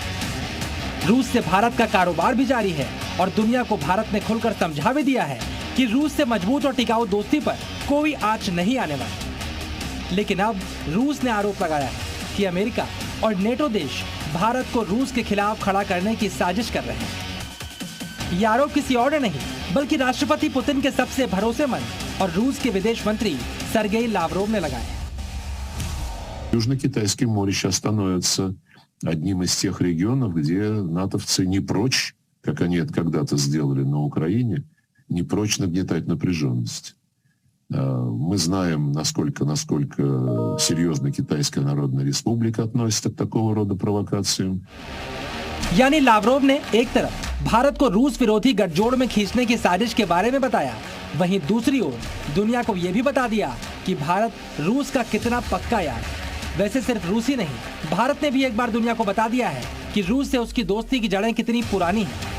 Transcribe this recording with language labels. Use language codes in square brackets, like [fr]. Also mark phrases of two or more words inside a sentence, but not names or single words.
[hi] रूस से भारत का कारोबार भी जारी है और दुनिया को भारत ने खुलकर समझा भी दिया है कि रूस से मजबूत और टिकाऊ दोस्ती पर कोई आंच नहीं आने वाली। लेकिन अब रूस ने आरोप लगाया है कि अमेरिका और नेटो देश भारत को रूस के खिलाफ खड़ा करने की साजिश कर रहे हैं। ये आरोप किसी और नहीं बल्कि राष्ट्रपति पुतिन के सबसे भरोसेमंद और रूस के विदेश मंत्री सर्गेई लावरोव ने लगाया है। [ru] Южно-Китайское море сейчас становится одним из тех регионов, где натовцы не прочь, как они это когда-то сделали на Украине, не прочь нагнетать напряженность. Мы знаем, насколько серьезно Китайская Народная Республика относится к такого рода провокациям. [hi] यानी लावरोव ने एक तरफ भारत को रूस विरोधी गठजोड़ में खींचने की साजिश के बारे में बताया, वहीं दूसरी ओर दुनिया को यह भी बता दिया कि भारत रूस का कितना पक्का यार है। वैसे सिर्फ रूस ही नहीं, भारत ने भी एक बार दुनिया को बता दिया है कि रूस से उसकी दोस्ती की जड़ें कितनी पुरानी हैं।